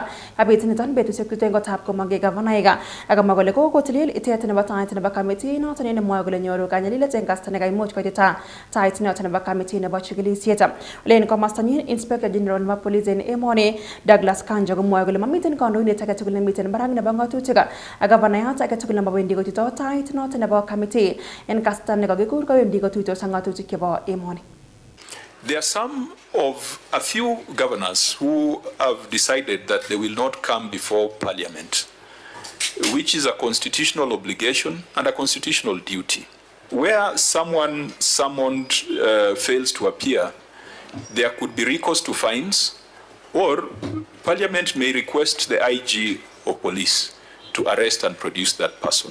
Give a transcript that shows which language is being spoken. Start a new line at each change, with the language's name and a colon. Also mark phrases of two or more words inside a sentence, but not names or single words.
Kalenjin: Kabit niton betusiek tuten kotab komongei governoraik akamwa kole kokotilil itet nebo tait nebo committee noton en nemwoe kole nyoru kanyalilet en kasta nekaimuch koitita tait noton nebo committee nebo chikilisiet. Olen komostanyin
English: Inspector General
Kalenjin: nebo Police en emoni Douglas Kanjo komwoe kole mamiten kandoindet age tugul nemiten barak nebo ng'atutik ak gavanaiyat age tugul nemawendi kotuito tait noton nebo committee en kasta nekakikur kowendi kotuitos ak ng'atutik chebo emoni.
English: There are some of a few governors who have decided that they will not come before Parliament, which is a constitutional obligation and a constitutional duty. Where someone summoned fails to appear, there could be recourse to fines, or Parliament may request the IG of police to arrest and produce that person.